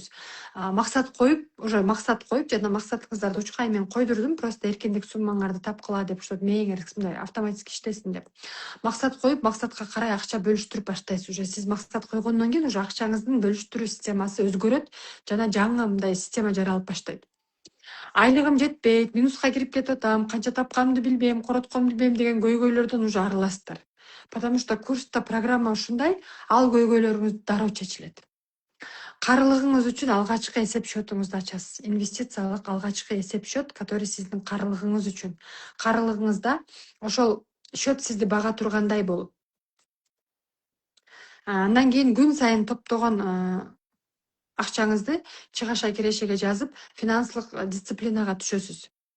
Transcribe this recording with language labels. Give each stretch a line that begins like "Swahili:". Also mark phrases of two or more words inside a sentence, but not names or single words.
Kyrgyz: Максат коюп, жана максатыңыздарды учкай мен койдурдум, просто эркиндик суммаңарды тапкыла деп, ошо мээңер мындай автоматически иштесин деп. Максат коюп, максатка карай акча бөлүштүрүп баштайсыз. Уже сиз максат койгондон кийин уже акчаңыздын бөлүштүрүү системасы өзгөрөт жана жаңы мындай система жаралып баштайт. Айлыгым жетпейт, минуска кирип кетип атам, канча тапканымды билбейм, коротконумду билбейм деген көйгөйлөрдөн уже арыласыздар.
Russian: Потому что
Kyrgyz: курста программа ушундай, ал көйгөйлөрүңүз дароо чечилет. Карылыгыңыз үчүн алгачкы эсеп счетуңузду ачасыз. Инвестициялык алгачкы эсеп счет, который сиздин карылыгыңыз үчүн. Карылыгыңызда ошол счет сизди бага тургандай болуп. Андан кийин күн сайын топтогон акчаңызды чыгаша кирешеге жазып, финансылык дисциплинага түшөсүз.